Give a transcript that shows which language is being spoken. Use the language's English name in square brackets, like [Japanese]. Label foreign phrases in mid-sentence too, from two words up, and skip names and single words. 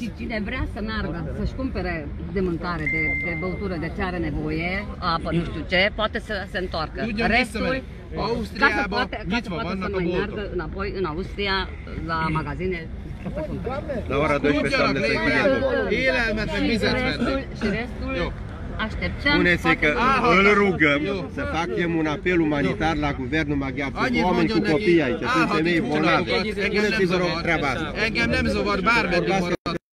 [Romanian] Și cine vrea să meargă, să-și cumpere de mâncare, de băutură, de ce are nevoie, apă, nu știu ce, poate să se întoarcă. Restul, ca să poate să mai meargă înapoi în Austria, la magazine, să cumpere. La ora 12 doamne să închidem. [Hungarian] Élelmet meg vizet venni. [Romanian] Și restul așteptăm. Spuneți că îl rugăm să facem un apel umanitar la guvernul maghiar. Sunt oameni cu copii aici, sunt femei bolnavi. Spuneți, vă rog, treaba asta. [Hungarian] Engem nem zavar, bármeddig marad.